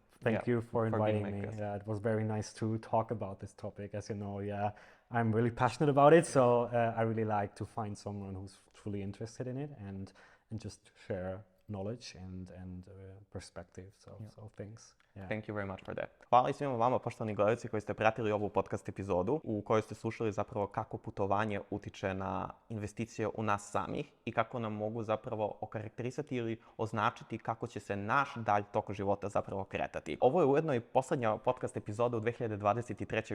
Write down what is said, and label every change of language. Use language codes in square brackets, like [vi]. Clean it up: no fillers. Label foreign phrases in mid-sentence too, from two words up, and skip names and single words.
[en] thank you for inviting me. Yeah, it was very nice to talk about this topic. As you know, yeah, I'm really passionate about it, so I really like to find someone who's truly interested in it and just share knowledge and perspective. So thanks. Thank you very much for that. [sr] Hvala i svima vama, poštovani gledalci, koji ste pratili ovu podcast epizodu u kojoj ste slušali zapravo kako putovanje utiče na investicije u nas samih i kako nam mogu zapravo okarakterisati ili označiti kako će se naš dalj tok života zapravo kretati. Ovo je ujedno i poslednja podcast epizoda u 2023.